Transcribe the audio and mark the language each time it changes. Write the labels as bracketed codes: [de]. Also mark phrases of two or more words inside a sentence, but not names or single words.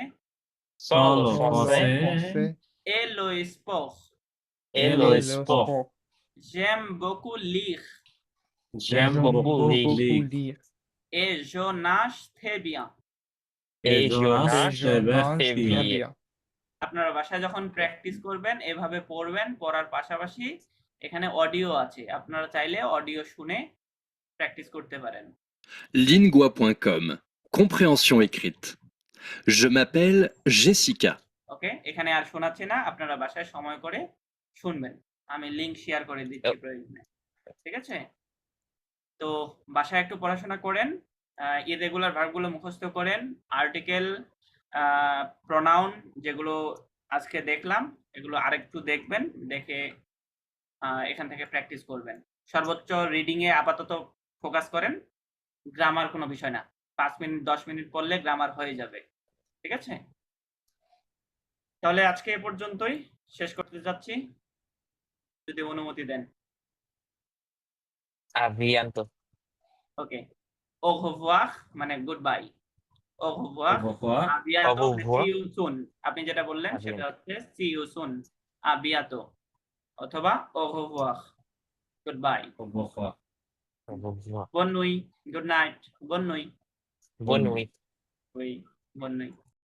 [fr] sont le le français français et le sport. et le sport. J'aime beaucoup lire J'aime beaucoup lire. lire. et je nage très bien. Et je Jonas nage Sebastian. bien. bien. [bn] আপনারা বাসায় যখন প্র্যাকটিস করবেন এভাবে পড়বেন, পড়ার পাশাপাশি এখানে অডিও আছে, আপনারা চাইলে অডিও শুনে প্র্যাকটিস করতে পারেন। [fr] Lingua.com. Compréhension écrite. Je m'appelle Jessica. [bn] ওকে, এখানে আর শোনাচ্ছি না, আপনারা বাসায় সময় করে শুনবেন। আমি লিংক শেয়ার করে দিচ্ছি প্রয়োজনে। ঠিক আছে, তো বাসায় একটু পড়াশোনা করেন, ইররেগুলার ভার্বগুলো মুখস্থ করেন, আর্টিকেল, প্রোনাউন যেগুলো আজকে দেখলাম এগুলো আরেকটু দেখবেন, দেখে এখান থেকে প্র্যাকটিস করবেন। সর্বোচ্চ রিডিং এ আপাতত ফোকাস করেন, গ্রামার কোনো বিষয় না, 5 মিনিট 10 মিনিট পড়লে গ্রামার হয়ে যাবে। ঠিক আছে, তাহলে আজকে এ পর্যন্তই শেষ করতে যাচ্ছি, যদি অনুমতি দেন। [fr] À bientôt. [bn] ওকে, [fr] au revoir [bn] মানে [en] good bye, [fr] au revoir, Au revoir. à bientôt, Au revoir. [en] see you soon। [bn] আপনি যেটা বললেন [fr] À [bn] সেটা [fr] bientôt. [en] হচ্ছে see you soon, [fr] à bientôt অথবা au revoir, goodbye, Au revoir. Au revoir. bonne nuit, [en] good night, [fr] bonne nuit, Bonne nuit. oui, bonne nuit।